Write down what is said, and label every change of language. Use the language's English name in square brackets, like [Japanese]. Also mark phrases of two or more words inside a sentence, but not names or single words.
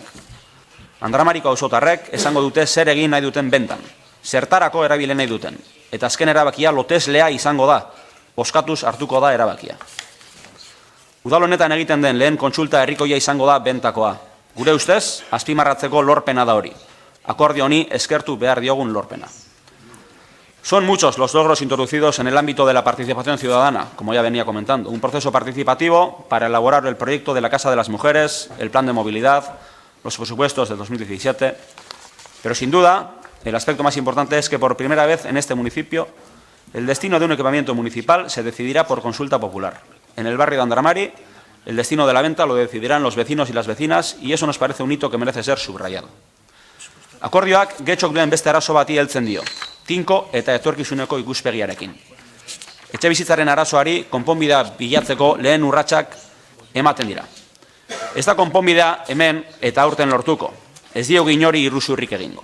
[Basque] Andramariko auzotarrek esango dute zer egin nahi duten bentan, zertarako erabile nahi duten, eta azken erabakia loteslea izango da, bozkatuz hartuko da erabakia. Udal honetan egiten den lehen kontsulta herrikoia izango da bentakoa. Gure ustez, azpimarratzeko lorpena da hori. Akordio honi eskertu behar diogun lorpena. [Spanish] Son muchos los logros introducidos en el ámbito de la participación ciudadana, como ya venía comentando. Un proceso participativo para elaborar el proyecto de la Casa de las Mujeres, el plan de movilidad, los presupuestos del 2017. Pero sin duda, el aspecto más importante es que por primera vez en este municipio el destino de un equipamiento municipal se decidirá por consulta popular. En el barrio de Andramari, el destino de la venta lo decidirán los vecinos y las vecinas y eso nos parece un hito que merece ser subrayado. [Basque] Akordioak Getxok duen beste arazo bati heltzen dio, tinko eta etorkizuneko ikuspegiarekin. Etxebizitzaren arazoari konponbidea bilatzeko lehen urratsak ematen dira. Ez da konponbidea hemen eta aurten lortuko, ez diogu inori iruzurrik egingo.